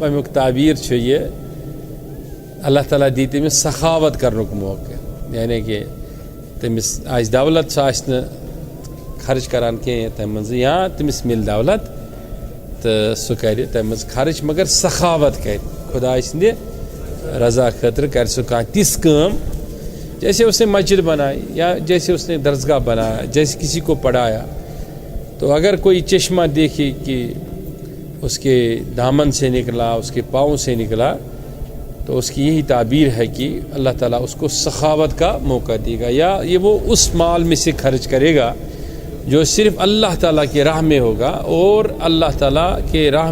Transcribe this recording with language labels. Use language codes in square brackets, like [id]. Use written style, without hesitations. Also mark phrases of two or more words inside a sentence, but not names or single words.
[ks] امیُک تعبیٖر چھُ یہِ اللہ تعالیٰ دی تٔمِس سخاوت کرنُک موقعہٕ یعنی کہ تٔمِس آسہِ دولت سُہ آسہِ نہٕ خرٕچ کران کینٛہہ تَمہِ منٛزٕ یا تٔمِس مِلہِ دولت تہٕ سُہ کرِ تَمہِ منٛز خرٕچ مگر سخاوت کرِ خۄداے سٕنٛدِ رضا خٲطرٕ کرِ سُہ کانٛہہ تِژھ کٲم [ur] جیسے اس نے مسجد بنائی یا جیسے اس نے درسگاہ بنایا جیسے کسی کو پڑھایا تو اگر کوئی چشمہ دیکھے کہ اس کے دامن سے نکلا اس کے پاؤں سے نکلا تو اس کی یہی تعبیر ہے کہ اللہ تعالیٰ اس کو سخاوت کا موقع دے گا یا یہ وہ اس مال میں سے خرچ کرے گا جو صرف اللہ تعالیٰ کے راہ میں ہوگا اور اللہ تعالیٰ کے راہ